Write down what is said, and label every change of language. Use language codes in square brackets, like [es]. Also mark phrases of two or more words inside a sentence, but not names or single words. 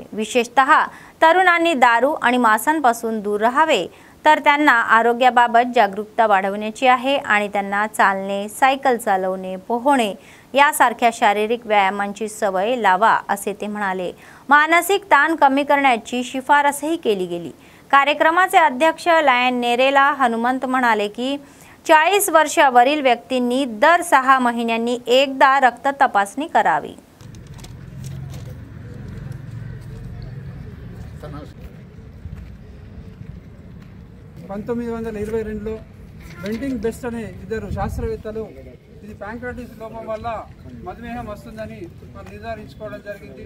[mr] विशेषतः तरुणांनी दारू आणि मांसापासून दूर राहावे, तर त्यांना आरोग्याबाबत जागरूकता वाढवण्याची आहे आणि त्यांना चालणे, सायकल चालवणे, पोहणे यासारख्या शारीरिक व्यायामांची सवय लावा असे ते म्हणाले. मानसिक ताण कमी करण्याची शिफारसही केली गेली. कार्यक्रमाचे अध्यक्ष लायन नेरेला हनुमंत म्हणाले की 40 वर्षावरील व्यक्तींनी दर 6 महिन्यांनी एकदा रक्त तपासणी करावी. [te] వెంటింగ్ బెస్ట్ అనే ఇద్దరు శాస్త్రవేత్తలు ఇది ప్యాంక్రటిస్ లోపం వల్ల మధుమేహం వస్తుందని నిర్ధారించుకోవడం జరిగింది.